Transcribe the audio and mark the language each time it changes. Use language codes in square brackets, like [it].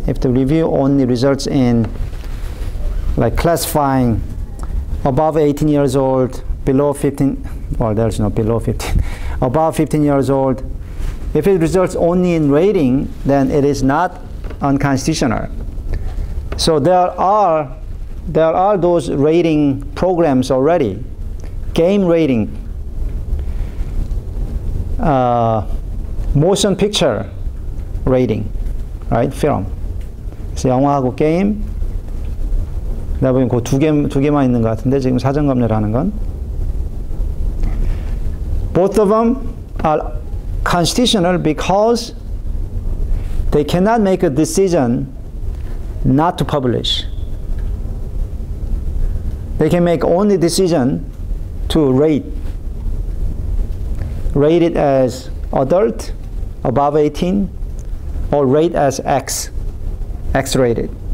[en] If the review only results in like classifying above 18 years old, below 15, well, there's no below 15, above 15 years old, if it results only in rating, then it is not unconstitutional. So there are those rating programs already, game rating, motion picture rating, right? Film. [ko] 그래서 영화하고 게임, 내가 보기엔 그 두 개만 있는 것 같은데 지금 사전 검열을 하는 건. [en] Both of them are constitutional because they cannot make a decision not to publish. They can make only decision to rate it as adult, above 18, or rate as X-rated.